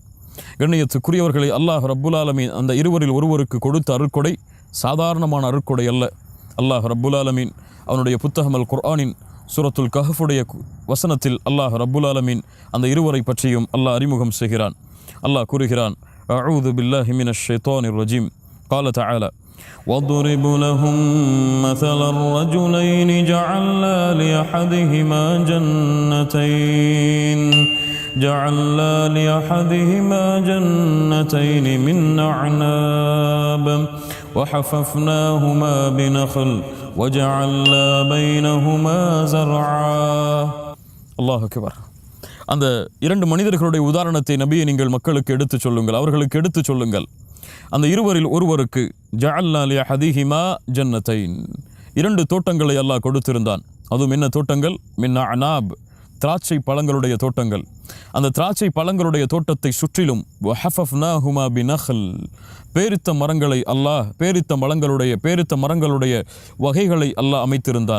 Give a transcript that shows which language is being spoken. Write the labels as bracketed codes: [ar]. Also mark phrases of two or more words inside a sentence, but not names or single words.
[ta] கண்ணியத்துக்குரியவர்களை, அல்லாஹ் [ar] رب العالمين [ta] அந்த இருவரில் ஒருவருக்கு கொடுத்த அருட்கொடை சாதாரணமான அருட்கொடை அல்ல. அல்லாஹ் [ar] رب العالمين [ta] அவனுடைய புத்தகம் அல் குர்ஆனின் சூரத்துல் கஹ்ஃபுடைய வசனத்தில் அல்லாஹ் [ar] رب العالمين [ta] அந்த இருவரை பற்றியும் அல்லாஹ் அறிமுகம் செய்கிறான். அல்லாஹ் கூறுகிறான், [ar] أعوذ بالله من الشيطان الرجيم. قال تعالى واضرب لهم مثل الرجلين جعلنا لأحدهما جنتين من أعناب وحففناهما بنخل وجعلنا بينهما زرعا. الله أكبر. [ta] அந்த இரண்டு மனிதர்களுடைய உதாரணத்தை நபியை நீங்கள் மக்களுக்கு எடுத்துச் சொல்லுங்கள், அவர்களுக்கு எடுத்துச் சொல்லுங்கள். அந்த இருவரில் ஒருவருக்கு [ar] جعلنا لأحدهما جنتين, [ta] இரண்டு தோட்டங்களை அல்லாஹ் கொடுத்திருந்தான். அதுவும் என்ன தோட்டங்கள்? [ar] من أعناب, [ta] திராட்சை பழங்களுடைய தோட்டங்கள். அந்த திராட்சை பழங்களுடைய தோட்டத்தை சுற்றிலும் [ar] وحففناهما بنخل, [ta] பேரித்த மரங்களுடைய வகைகளை அல்லாஹ் அமைத்திருந்தான்.